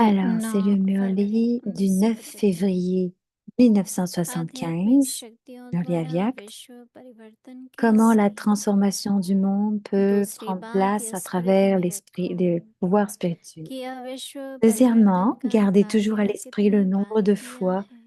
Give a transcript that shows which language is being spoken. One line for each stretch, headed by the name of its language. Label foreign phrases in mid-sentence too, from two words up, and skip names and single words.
French: Alors, 9 c'est le
Hindi: फरवरी
French: Murli du 9
Hindi: 1975।
French: février
Hindi: आध्यात्मिक
French: 1975,
Hindi: शक्तियों
French: Murli
Hindi: द्वारा
French: Avyak.
Hindi: विश्व परिवर्तन
French: Comment la
Hindi: कैसे।
French: transformation du monde peut
Hindi: दूसरी
French: prendre
Hindi: बात
French: place
Hindi: यह
French: à
Hindi: स्मृति
French: travers
Hindi: में
French: l'esprit,
Hindi: रखो
French: le pouvoir spirituel.
Hindi: कि यह विश्व परिवर्तन
French: Deuxièmement,
Hindi: का
French: gardez toujours à
Hindi: कार्य
French: l'esprit le
Hindi: कितनी
French: nombre
Hindi: बार
French: de
Hindi: किया
French: fois
Hindi: है।